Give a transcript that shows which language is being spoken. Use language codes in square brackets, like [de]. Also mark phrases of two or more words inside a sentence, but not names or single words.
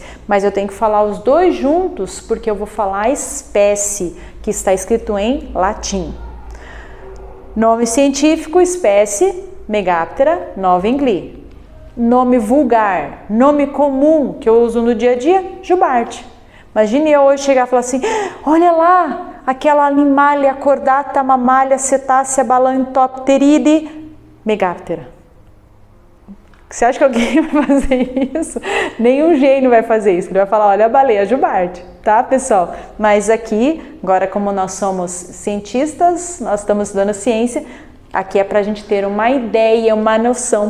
[pt] Mas eu tenho que falar os dois juntos porque eu vou falar espécie, que está escrito em latim. Nome científico, espécie, Megaptera novingli. Nome vulgar, nome comum que eu uso no dia a dia, jubarte. Imagine eu hoje chegar e falar assim, olha lá, aquela [la] animalia cordata mammalia cetácea Balaenopteridae Megaptera. [pt] Você acha que alguém vai fazer isso? Nenhum gênio vai fazer isso. Ele vai falar, olha a baleia jubarte, tá, pessoal? Mas aqui, agora como nós somos cientistas, nós estamos estudando ciência, aqui é para a gente ter uma ideia, uma noção.